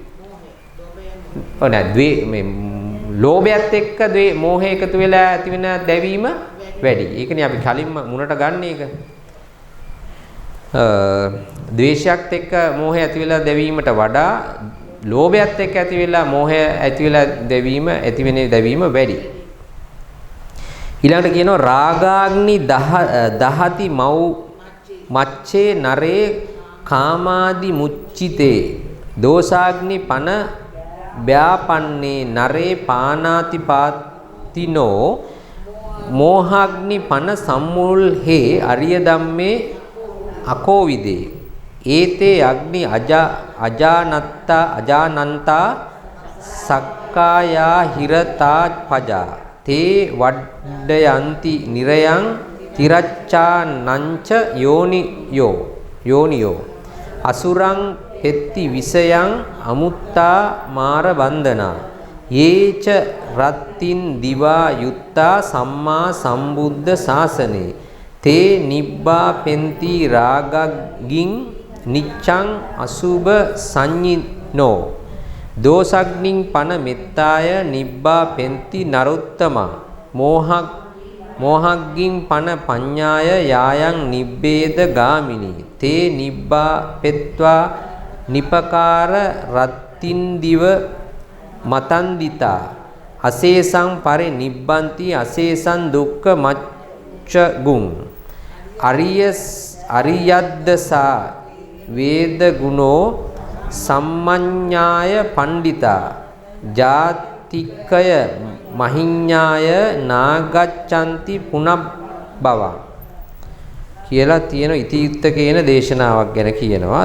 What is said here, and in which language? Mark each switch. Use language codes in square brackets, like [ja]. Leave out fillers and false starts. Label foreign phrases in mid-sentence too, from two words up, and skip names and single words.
[si] මේ ලෝභයත් එක්ක මෝහය එකතු වෙලා ඇති වෙන දැවීම වැඩි. ඒකනේ අපි කලින්ම මුණට ගන්න එක. ද්වේෂයත් එක්ක මෝහය ඇති වෙලා දැවීමට වඩා ලෝභයත් එක්ක ඇති වෙලා මෝහය ඇති වෙලා දැවීම වැඩි. ඊළඟට කියනවා [pi] රාගාග්නි දහති මච්චේ නරේ කාමාදි මුච්චිතේ දෝසාග්නි පන ව්‍යාපන්නේ නරේ පානාති පාතිනෝ මෝහාග්නි පන සම්මුල්හේ අරිය ධම්මේ අකෝවිදේ ඒතේ අග්නි අජානන්තා සක්කායා හිරතා පජා තේ වඩ්ඩයන්ති නිරයං තිරච්ඡානංච යෝනියෝ අසුරං පෙත්ති විසයං අමුත්තා මාර වන්දනා යේච රත්තින් දිවා යුත්තා සම්මා සම්බුද්ධ ශාසනේ තේ නිබ්බා පෙන්ති රාගග්ගින් නිච්ඡං අසුභ සංඤිනෝ දෝසග්නින් පන මෙත්තාය නිබ්බා පෙන්ති නරුත්තමා මෝහග්ගින් පන පඤ්ඤාය යායන් නිබ්බේද ගාමිනී තේ නිබ්බා පෙත්වා නිපකාර රත්තින් දිව මතන්දිතා අසේසං පරි නිබ්බන්ති අසේසං දුක්ඛ මච්චගුං අරියද්දසා වේද ගුණෝ සම්මඤ්ඤාය පණ්ඩිතා ජාතිකය මහිඤ්ඤාය නාගච්ඡanti පුනබ්බව [si] කියලා තියෙන ඉතිඋත්තකේන දේශනාවක් ගැන කියනවා.